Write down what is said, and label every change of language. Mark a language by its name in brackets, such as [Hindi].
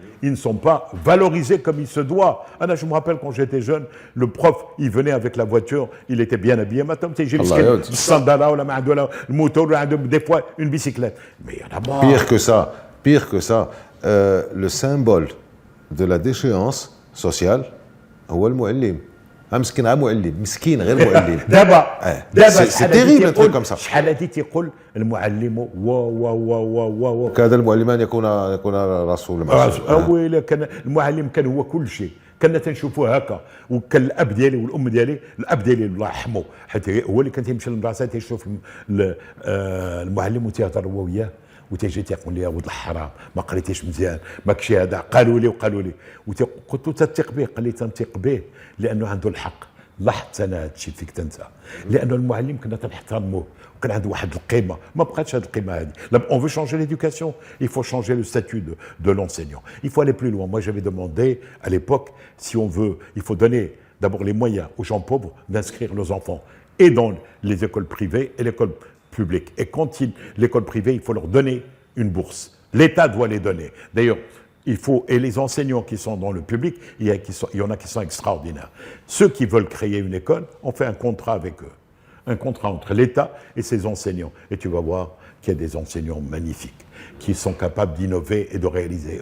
[French] Ils ne sont pas valorisés comme il se doit. Anna, je me rappelle quand j'étais jeune, le prof, il venait avec la voiture, il était bien habillé. Maintenant, j'ai vu le sandala ou la le moto, des fois une bicyclette. Mais il y en a marre. Pire que ça, le symbole de la déchéance sociale, c'est le muallim. [Arabic] مسكين معلم مسكين غير معلم دابا [French] سي تيريبل تروك كوم سا [Arabic] شحال هادي تيقول المعلم و كاد المعلم ان يكون رسول ويلا كان المعلم كان هو كل شيء كنا تنشوفوه هكا وكان الاب ديالي والام ديالي الاب ديالي الله يرحمه حيت هو اللي كان تيمشي للمدرسه تيشوف المعلم وتيهضر هو وياه وتيجي تيقول لي يا ولد الحرام ما قريتيش مزيان ماكش هذا قالوا لي قلت له تثق به قال لي تنثق به لانه عنده الحق لاحظت انا هذا الشيء فيك انت لانه المعلم كنا تنحترموه وكان عنده واحد القيمه ما بقاتش هذه القيمه هذه [French] on veut changer l'éducation il faut changer le statut de l'enseignant il faut aller plus loin moi j'avais demandé à l'époque si on veut il faut donner d'abord les moyens aux gens pauvres d'inscrire leurs enfants et dans les écoles privées et l'école publique. Et quand l'école privée, il faut leur donner une bourse. L'État doit les donner. D'ailleurs, et les enseignants qui sont dans le public, il y en a qui sont extraordinaires. Ceux qui veulent créer une école, on fait un contrat avec eux. Un contrat entre l'État et ses enseignants. Et tu vas voir qu'il y a des enseignants magnifiques, qui sont capables d'innover et de réaliser.